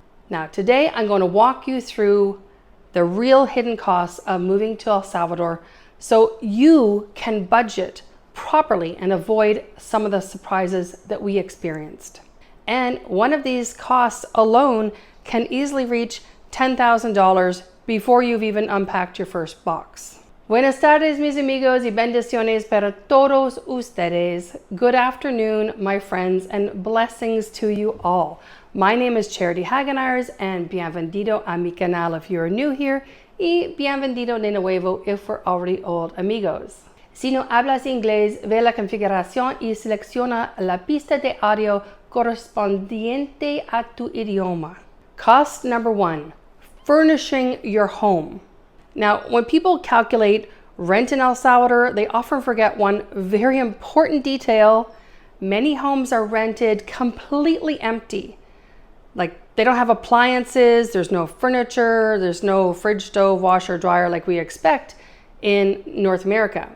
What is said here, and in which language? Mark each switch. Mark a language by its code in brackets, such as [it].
[en] Now, today I'm going to walk you through the real hidden costs of moving to El Salvador so you can budget properly and avoid some of the surprises that we experienced. And one of these costs alone can easily reach $10,000 before you've even unpacked your first box. [es] Buenas tardes, mis amigos, y bendiciones para todos ustedes. [en] Good afternoon, my friends, and blessings to you all. My name is Charity Hagenars, and [es] bienvenido a mi canal [en] if you're new here, [es] y bienvenido de nuevo [en] if we're already old amigos. [es] Si no hablas inglés, ve la configuración y selecciona la pista de audio correspondiente a tu idioma. [en] Cost number one: furnishing your home. Now, when people calculate rent in El Salvador, they often forget one very important detail. Many homes are rented completely empty. Like, they don't have appliances, there's no furniture, there's no fridge, stove, washer, dryer like we expect in North America.